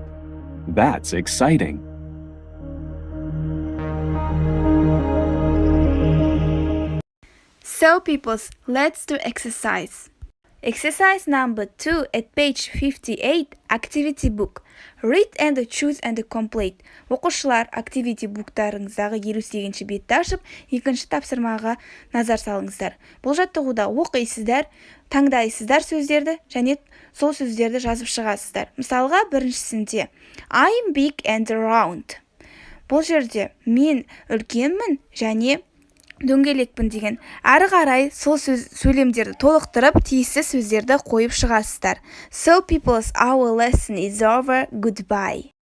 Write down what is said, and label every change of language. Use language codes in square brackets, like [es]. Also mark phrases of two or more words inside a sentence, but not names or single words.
[en] That's exciting! So peoples, let's do exercise. Exercise number 2 at page 58, activity book. Read and choose and complete. [kk] Оқушылар, [en] activity book'тарыңыздағы [kk] 58-ші бетті ашып, екінші тапсырмаға назар салыңыздар. Бұл жаттығуда оқисыздар, таңдайсыздар сөздерді және сол сөздерді жазып шығасыздар. Мысалға, біріншісінде [en] I'm big and round. [kk] Бұл жерде мен үлкенмін және дөңгелекпін деген. Әрі қарай сол сөйлемдерді толықтырып, тиісті сөздерді қойып шығасыздар. [en] So peoples, our lesson is over. Goodbye.